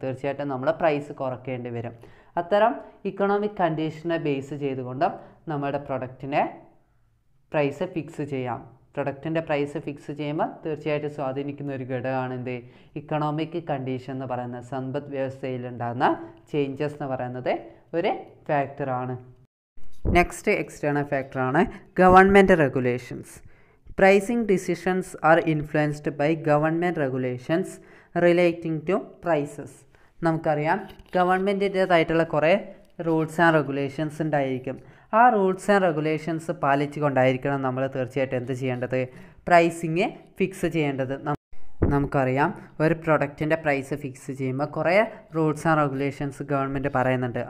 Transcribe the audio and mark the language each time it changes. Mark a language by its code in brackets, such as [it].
[ml] തീർച്ചയായിട്ടും നമ്മൾ പ്രൈസ് കുറയ്ക്കേണ്ടി വരും. അത്തരം ഇക്കണോമിക് കണ്ടീഷനെ ബേസ് ചെയ്തുകൊണ്ടും നമ്മുടെ പ്രൊഡക്റ്റിനെ പ്രൈസ് ഫിക്സ് ചെയ്യാം. പ്രൊഡക്റ്റിൻ്റെ പ്രൈസ് ഫിക്സ് ചെയ്യുമ്പോൾ തീർച്ചയായിട്ടും സ്വാധീനിക്കുന്ന ഒരു ഘടകമാണ് എന്ത്, ഇക്കണോമിക് കണ്ടീഷൻ എന്ന് പറയുന്നത്. സമ്പദ് വ്യവസ്ഥയിലുണ്ടാകുന്ന ചേഞ്ചസ് എന്ന് പറയുന്നത് ഒരു ഫാക്ടറാണ്. നെക്സ്റ്റ് എക്സ്റ്റേണൽ ഫാക്ടറാണ് government regulations. [en] Pricing decisions are influenced by government regulations relating to prices. [ml] നമുക്കറിയാം ഗവൺമെൻറ്റിൻ്റേതായിട്ടുള്ള കുറേ റൂൾസ് ആൻഡ് റെഗുലേഷൻസ് ഉണ്ടായിരിക്കും. ആ റൂൾസ് ആൻഡ് റെഗുലേഷൻസ് പാലിച്ചുകൊണ്ടായിരിക്കണം നമ്മൾ തീർച്ചയായിട്ടും എന്ത് ചെയ്യേണ്ടത്, പ്രൈസിങ് ഫിക്സ് ചെയ്യേണ്ടത്. നമുക്കറിയാം ഒരു പ്രൊഡക്റ്റിൻ്റെ പ്രൈസ് ഫിക്സ് ചെയ്യുമ്പോൾ കുറേ റൂൾസ് ആൻഡ് റെഗുലേഷൻസ് ഗവൺമെൻറ് പറയുന്നുണ്ട്.